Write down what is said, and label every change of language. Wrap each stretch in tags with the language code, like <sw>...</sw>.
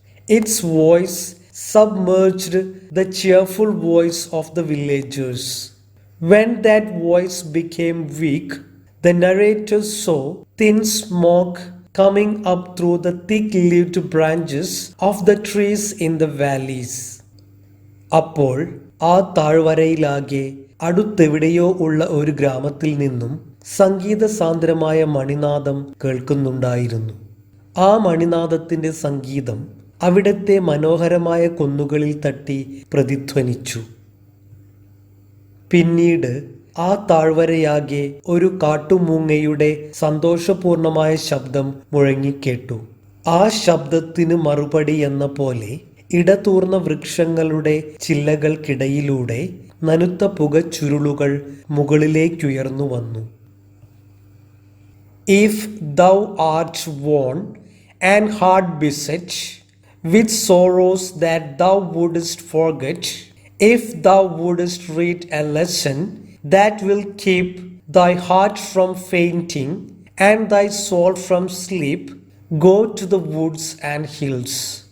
<en>Its voice submerged the cheerful voice of the villagers. When that voice became weak, the narrator saw thin smoke coming up through the thick-leaved branches of the trees in the valleys.</en> <ml>അപ്പോൾ ആ താഴ്വരയിലാകെ അടുത്തെവിടെയോ ഉള്ള ഒരു ഗ്രാമത്തിൽ നിന്നും സംഗീതസാന്ദ്രമായ മണിനാദം കേൾക്കുന്നുണ്ടായിരുന്നു. ആ മണിനാദത്തിന്റെ സംഗീതം അവിടത്തെ മനോഹരമായ കുന്നുകളിൽ തട്ടി പ്രതിധ്വനിച്ചു. പിന്നീട് ആ താഴ്വരയാകെ ഒരു കാട്ടുമൂങ്ങയുടെ സന്തോഷപൂർണമായ ശബ്ദം മുഴങ്ങിക്കേട്ടു. ആ ശബ്ദത്തിന് മറുപടി എന്ന പോലെ ഇടതൂർന്ന വൃക്ഷങ്ങളുടെ ചില്ലകൾക്കിടയിലൂടെ നനുത്ത പുകച്ചുരുളുകൾ മുകളിലേക്കുയർന്നു വന്നു.</ml> <en>If thou art worn and hard beset with sorrows that thou wouldst forget, if thou wouldst read a lesson that will keep thy heart from fainting and thy soul from sleep, go to the woods and hills.</en>